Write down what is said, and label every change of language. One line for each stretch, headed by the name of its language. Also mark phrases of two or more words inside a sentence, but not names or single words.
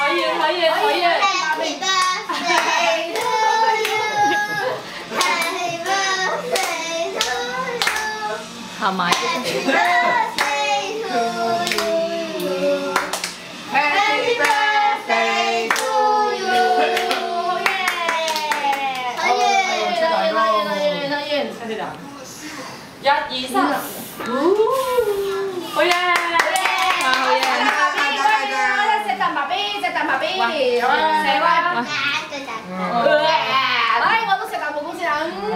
Cantonese: 可以可以。
English: Happy birthday to you. Happy birthday to you.
Cantonese: 合埋。
English: Happy birthday to you. Happy birthday to you.
Cantonese: 可以。可以。1、2、3，好嘢！好嘢！隻蛋白 B， 隻蛋白 B， 4位。我都食蛋糕先啊！